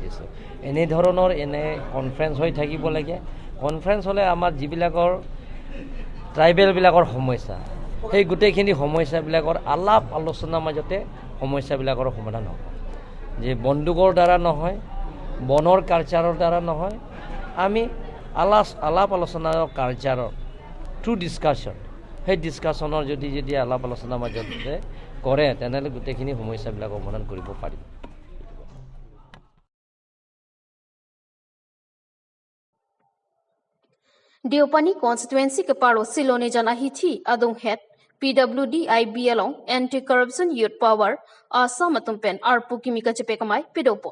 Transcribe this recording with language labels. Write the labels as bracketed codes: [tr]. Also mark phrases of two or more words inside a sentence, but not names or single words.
[as] দিছোঁ এনেধৰণৰ কনফাৰেন্স হৈ থাকিব লাগে কনফাৰেন্স হ'লে আমাৰ যিবিলাকৰ ট্ৰাইবেলবিলাকৰ সমস্যা সেই গোটেইখিনি সমস্যাবিলাকৰ আলাপ আলোচনাৰ মাজতে সমস্যাবিলাকৰ সমাধান হ'ব যে বন্দুকৰ দ্বাৰা নহয় বনৰ কালচাৰৰ দ্বাৰা নহয় আমি আলাপ আলোচনাৰ কালচাৰৰ [en] through discussion [as] সেই ডিছকাশ্যনৰ যদি আলাপ আলোচনাৰ মাজতে কৰে তেনেহ'লে গোটেইখিনি সমস্যাবিলাক সমাধান কৰিব পাৰিব [mjw] Deopani constituency ke paro silone jana hithi adong het PWD IBLong anti-corruption youth power Assam atumpen arpu kimika chepekamai pidopon.